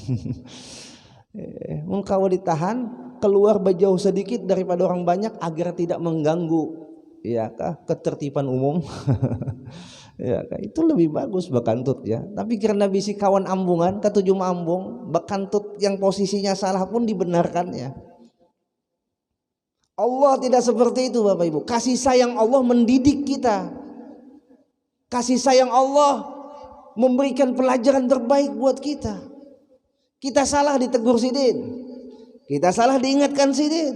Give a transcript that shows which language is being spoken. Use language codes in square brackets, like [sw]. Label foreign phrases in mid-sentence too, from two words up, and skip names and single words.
[id] Kalau ditahan keluar jauh sedikit daripada orang banyak agar tidak mengganggu ya kah ketertiban umum. [bjn] Ya kah, itu lebih bagus bakantut ya. Tapi karena bisi kawan ambungan ketujuh ambung, bakantut yang posisinya salah pun dibenarkan ya. [id] Allah tidak seperti itu Bapak Ibu. Kasih sayang Allah mendidik kita. Kasih sayang Allah memberikan pelajaran terbaik buat kita. [bjn] Kita salah ditegur sidin, kita salah diingatkan sidin.